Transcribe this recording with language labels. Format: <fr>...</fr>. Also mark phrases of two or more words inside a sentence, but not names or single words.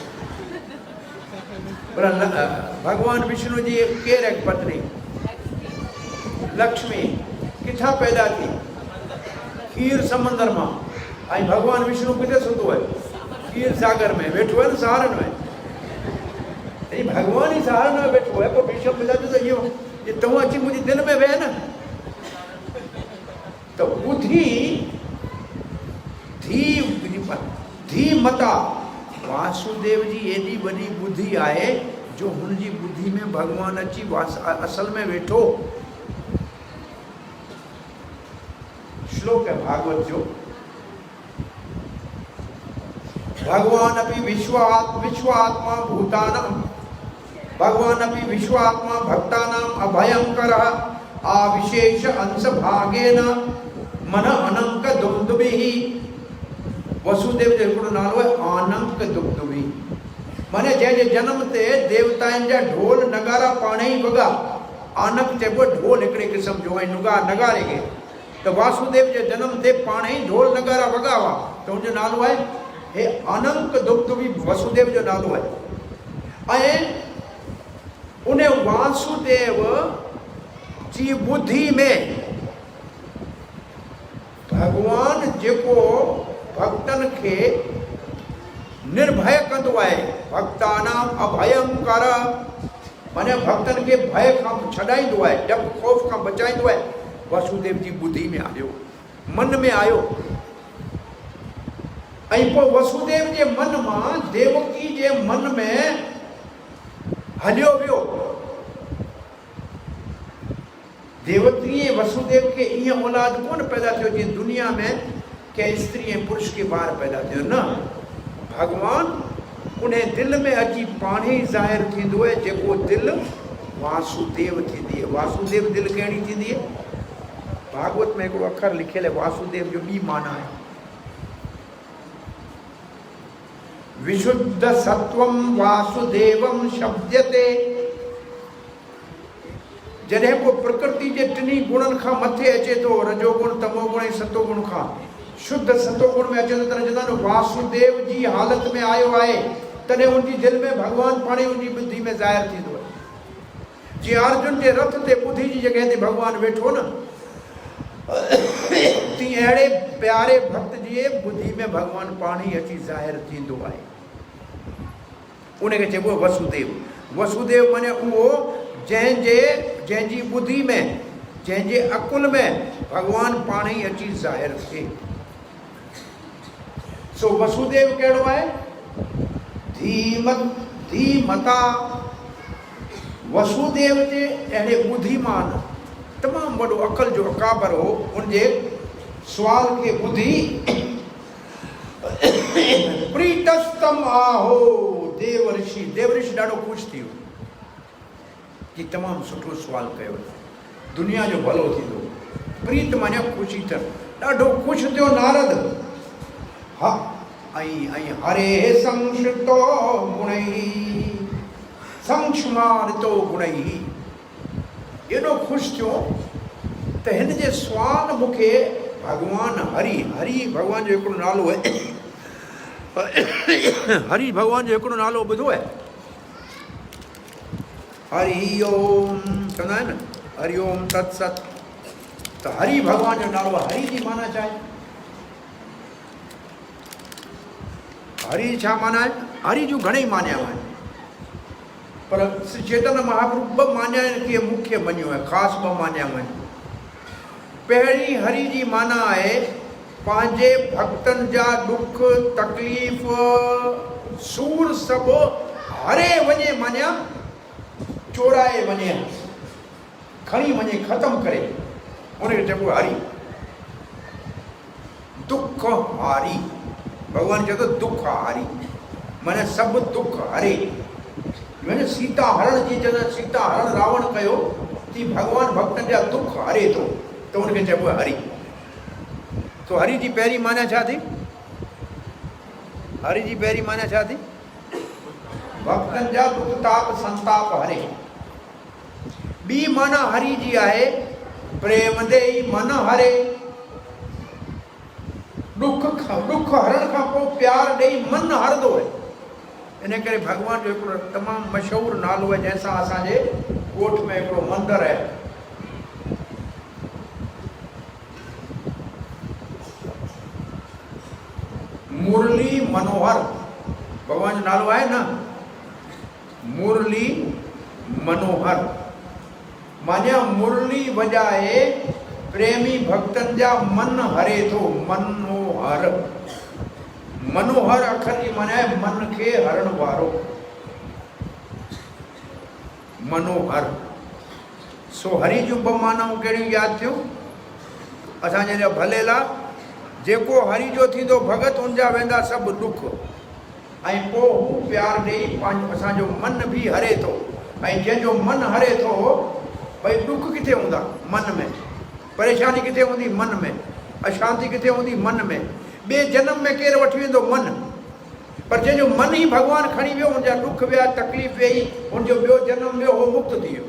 <sd>पर भगवान विष्णु जी केरु आहे पत्नी? लक्ष्मी। किथां पैदा थी? खीर समंदर मां। ऐं भगवान विष्णु किथे सुतो आहे? खीर सागर में वेठो आहे न, सारनि में। भगवान ही सारनि में वेठो आहे। पोइ भीष्म पितामह त इहो तूं अची मुंहिंजी दिलि में वेह न। त ॿुधी धी मता वासुदेव जी एॾी वॾी ॿुधी आहे जो हुनजी ॿुधी में भगवान अची असल में वेठो। श्लोक है भागवत जो।</sd> <sa>भगवान अपि विश्वात्मा भूतानां, भगवान अपि विश्वात्मा भक्तानां अभयंकरः आविशेष अंश भागेन मन अनंक दुग्धुभिः।</sa> <sd>वसुदेव जो हिकिड़ो नालो आहे आनंक दुग्धुभिः। माने जंहिंजे जनम ते देवताउनि जा ढोल नगारा पाणे ई वॻा। आनक चइबो ढोल हिकिड़े क़िस्म जो ऐं नगारे खे। त वासुदेव जे जनम ते पाणे ई ढोल नगारा वॻा हुआ, त हुनजो नालो आहे हे अनंक दुग्धुभिः। वसुदेव जो नालो आहे। ऐं उन वासुदेव जी ॿुधी में भगवान जेको भक्तन खे निर्भय कंदो आहे,</sd> <sa>भक्तानां अभयंकर,</sa> <sd>माने भक्तन खे भय खां छॾाईंदो आहे, डप खौफ़ खां बचाईंदो आहे। वासुदेव जी ॿुधी में आयो, मन में आयो। ऐं पोइ वसुदेव जे मन मां देवकी जे मन में हलियो वियो। देवकी वसुदेव के ईअं औलाद कोन पैदा थियो जीअं दुनिया में कंहिं स्त्री ऐं पुरुष के ॿार पैदा थियो न। भगवान उन दिलि में अची पाणे ई ज़ाहिर थींदो आहे, जेको दिलि वासुदेव थींदी आहे। वासुदेव दिलि कहिड़ी थींदी आहे? भागवत में हिकिड़ो अखर लिखियल आहे, वासुदेव जो ॿी माना आहे</sd> <sa>विशुद्ध सत्वम वासुदेवम शब्दते।</sa> <sd>जॾहिं को प्रकृति जे टिनी गुणनि खां मथे अचे थो, रजोगुण तमोगुण ऐं सतोगुण खां शुद्ध सतोगुण में अचे थो, तॾहिं चवंदा आहिनि वासुदेव जी हालत में आयो आहे। तॾहिं उनजी दिलि में भगवान पाणे उनजी बुद्धि में ज़ाहिर थींदो आहे। जीअं अर्जुन जे रथ ते ॿुधी जी जॻह ते भगवान वेठो न, तीअं अहिड़े प्यारे भक्त जी ॿुधी में भगवान पाणे ई अची ज़ाहिर थींदो आहे। उनखे चइबो आहे वसुदेव। वसुदेव माने उहो जंहिंजी ॿुधी में, जंहिंजे अकुल में भगवान पाणे ई अची ज़ाहिर थिए। सो वसुदेव कहिड़ो आहे? धीमता। वसुदेव जे अहिड़े ॿुधीमान तमामु वॾो अकल जो अकाबर हो। उनजे सुवाल खे ॿुधी प्रीतस्तम आहो देव ऋषि ॾाढो ख़ुशि थी वियो कि तमामु सुठो सुवाल कयो, दुनिया जो भलो थींदो। प्रीत माने ख़ुशी थियणु। ॾाढो ख़ुशि थियो नारद।</sd> <sa>हा ऐं हरे संश्रितो गुणैः संक्ष्मारितो गुणैः।</sa> <sd>एॾो ख़ुशि थियो त हिन जे सुवाल मूंखे भगवान हरि भगवान जो हिकिड़ो नालो आहे। हरि भगवान जो हिकिड़ो नालो ॿुधो आहे? हरि ओम चवंदा आहिनि न,</sd> <sa>हरि ओम तत्सत।</sa> <sd>त हरि भगवान जो नालो आहे। हरि जी माना छा आहे? हरि छा माना आहे? हरि जूं घणेई मान्याऊं आहिनि, पर श्री चैतन्य महाप्रभु ॿ मान्या आहिनि कीअं मुख्य मञियो आहे, ख़ासि ॿ मान्या आहिनि। पहिरीं हरि जी माना आहे पंहिंजे भक्तनि जा दुख तकलीफ़ सूर सभु हरे वञे, मान्या चोराए वञे, खणी वञे, ख़तमु करे, उनखे चइबो हरि। दुख हारी, भॻवानु चए थो दुख हारी, माना सभु दुख हरे। माना सीता हरण जी जॾहिं सीता हरण रावण कयो तीअं भॻवानु भक्तनि जा दुख हरे थो, त उनखे चइबो आहे हरि। तो हरि जी पहिरीं माना छा थी? हरि जी पहिरीं माना छा थी? भक्तनि जा दुख ताप संताप हरे। ॿी माना हरि जी आहे प्रेम देई मन हरे। दुख हरण खां पोइ प्यार ॾेई मन हरंदो आहे। इन करे भॻवान जो हिकिड़ो तमामु मशहूरु नालो आहे जंहिंसां असांजे ॻोठ में हिकिड़ो मंदरु आहे, मुरली मनोहर। भगवान जो नालो आहे न, मुरली मनोहर। माना मुरली वॼाए प्रेमी भक्तनि जा मन हरे थो। मनोहर, मनोहर अखर जी माना आहे मन खे हरण वारो, मनोहर। सो हरि जूं ॿ मानाऊं कहिड़ियूं यादि थियूं असांजे लाइ? भले ला जेको हरि जो थींदो भगत उनजा वेंदा सभु दुख, ऐं पोइ हू प्यार ॾेई पंहिंजो असांजो मन बि हरे थो। ऐं जंहिंजो मन हरे थो, भई दुख किथे हूंदा मन में, परेशानी किथे हूंदी मन में, अशांति किथे हूंदी मन में, ॿिए जन्म में केरु वठी वेंदो मन, पर जंहिंजो मन ई भॻवानु खणी वियो, उनजा दुख विया, तकलीफ़ वेई, उनजो ॿियो जन्म वियो, उहो मुक्त थी वियो।</sd>